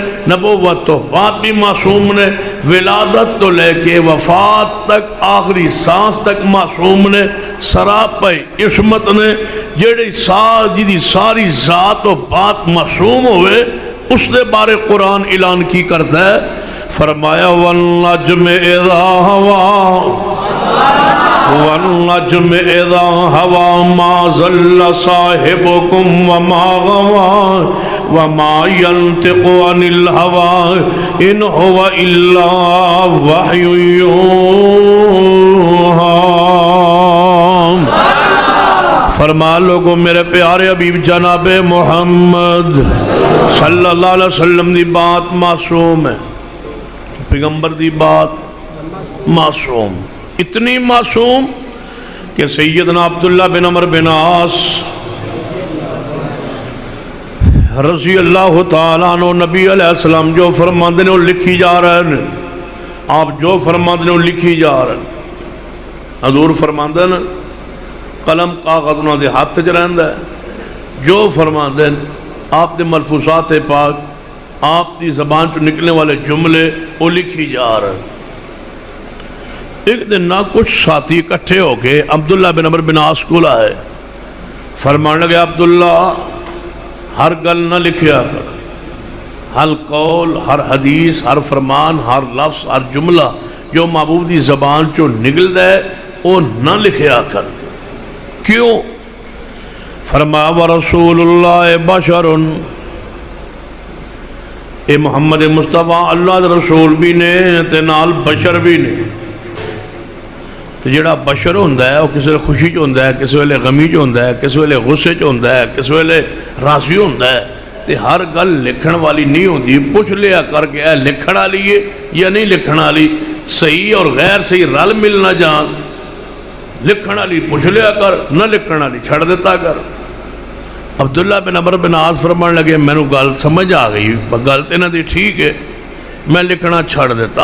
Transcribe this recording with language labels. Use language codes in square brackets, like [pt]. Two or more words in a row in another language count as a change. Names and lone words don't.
[pa] نبوت تو بعد بھی معصوم نے، ولادت تو لے کے وفات تک آخری سانس تک معصوم نے، سراپے عصمت نے، جیڑی ساری ذات و بات معصوم ہوئے، اس دے بارے قرآن اعلان کی کرتا ہے، فرمایا [ar] وَالنَّجْمِ إِذَا هَوَىٰ والنجم اذا ہوا ما ضل صاحبكم وما غوا وما ينطق عن الهوى ان هو الا وحي يوحى. [pa] فرما لوگو میرے پیارے حبیب جناب محمد [ar] صلی اللہ علیہ وسلم [pa] دی بات معصوم ہے، پیغمبر دی بات معصوم، اتنی معصوم کہ سیدنا عبداللہ بن عمر بن عاص [ar] رضی اللہ تعالیٰ عنہ [pa] نبی علیہ السلام جو فرماندے نے وہ لکھی جا رہے ہیں، آپ جو فرماندے نے وہ لکھی جا رہے ہیں. حضور فرماندے نے قلم کاغذ انہوں نے ہاتھ چ رہندا ہے، جو فرماندے آپ دے ملفوظات پاک آپ دی زبان چ نکلنے والے جملے وہ لکھی جا رہے ہیں. ایک دن نہ کچھ ساتھی اکٹھے ہو کے عبداللہ بن عمر بن عاص کو لائے، فرمان لگے عبداللہ ہر گل نہ لکھیا کر، ہر قول، ہر حدیث، ہر فرمان، ہر لفظ، ہر جملہ جو محبوب دی زبان چو نکل دے وہ نہ لکھیا کر. کیوں؟ فرمایا [ar] ورسول اللہ بشر، [pa] اے محمد مصطفیٰ اللہ دے رسول بھی نے تے نال بشر بھی نے. تو جڑا بشر ہوندہ ہے وہ کسی ویلے خوشی چ ہوندہ ہے، کسی ویلے غمی چ ہوندہ ہے، کسی ویلے غصے چ ہوندہ ہے، کسی ویلے راضی ہوندہ ہے. تے ہر گل لکھن والی نہیں ہوندی، پوچھ لیا کر کے اے لکھن والی ہے یا نہیں لکھن والی، صحیح اور غیر صحیح رل مل نہ جان. لکھن والی پوچھ لیا کر، نہ لکھن والی چھڑ دیتا کر. عبداللہ بن عمر بن عاص فرمان لگے میں نے گل سمجھ آ گئی، گل تے نہ دی ٹھیک ہے، میں لکھنا چھڑ دیتا.